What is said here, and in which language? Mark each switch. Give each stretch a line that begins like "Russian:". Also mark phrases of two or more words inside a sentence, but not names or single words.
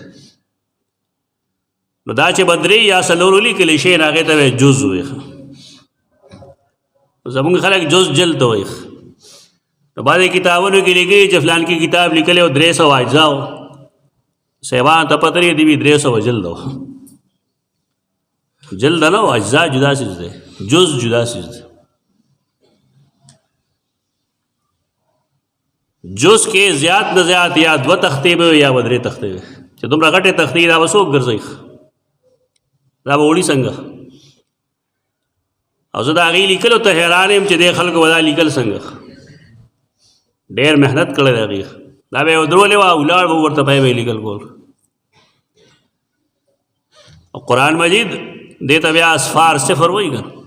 Pashto: نو دا چې به درې یا څلور ولیکلي شي نو هغې ته به جز وایي زمونږ خلک جز جلد ته وایي نو بعضې کتابونو کې لیکلي چې فلان کې کتاب لیکلی او 300 اجزا و صاحبان ته پته لري دي 300 جلد و جلد نه و اجزا جدا چیز دی جز جدا چیز دی جز کې زیات نه زیات یا 2 تختې به یا 3 تختې به چې دومره غټې تختې دا به څوک ګرځوي دا به وړي څنګه او زه د هغې لیکلو ته حیران یم چې دې خلکو به دا لیکل څنګه ډېر محنت کړی دی هغې دا به یې ودرولې وه ولاړ به ورته پی به یې لیکل کول او قرآن مجید دې ته بیا اصفار صفر وایي که